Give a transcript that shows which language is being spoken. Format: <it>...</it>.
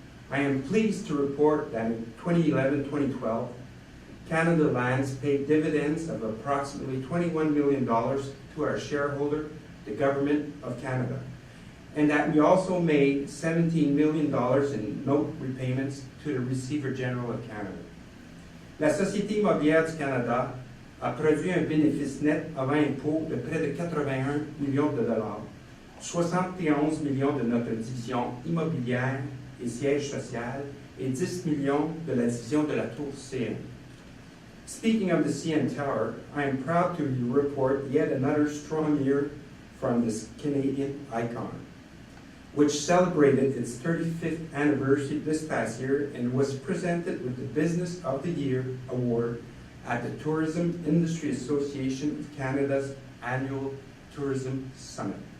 <en>I am pleased to report that in 2011-2012, Canada Lands paid dividends of approximately $21 million to our shareholder, the Government of Canada, and that we also made $17 million in note repayments to the Receiver General of Canada.</en> <fr>La Société immobilière du Canada a produit un bénéfice net avant impôt de près de 81 millions de dollars, 71 millions de notre division immobilière et siège social et 10 millions de la division de la tour CN.</fr> <en>Speaking of the CN Tower, I am proud to report yet another strong year from this Canadian icon, which celebrated its 35th anniversary this past year and was presented with the Business of the Year award at the Tourism Industry Association of Canada's annual Tourism Summit.</en>